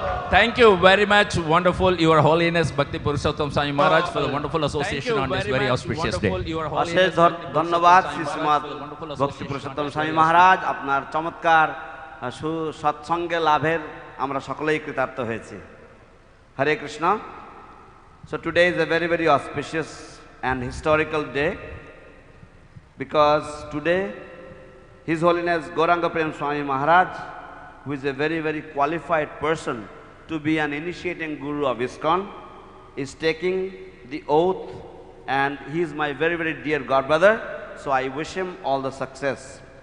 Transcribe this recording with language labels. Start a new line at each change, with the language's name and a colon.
English: Thank you very much, wonderful Your Holiness Bhakti Purushottam Swami Maharaj, for the wonderful association on this very auspicious day.
Bangla: অশেষ ধন্যবাদ শ্রীশ্রীমৎ ভক্তি পুরুষোত্তম স্বামী মহারাজ, আপনার চমৎকার সৎসঙ্গে লাভের আমরা সকলেই কৃতার্থ হয়েছি।
Sanskrit: হরে Krishna.
English: So today is a very, very auspicious and historical day, because today His Holiness Gauranga Prema Swami Maharaj, who is a very, very qualified person to be an initiating guru of ISKCON, is taking the oath, and he is my very, very dear godbrother, so I wish him all the success.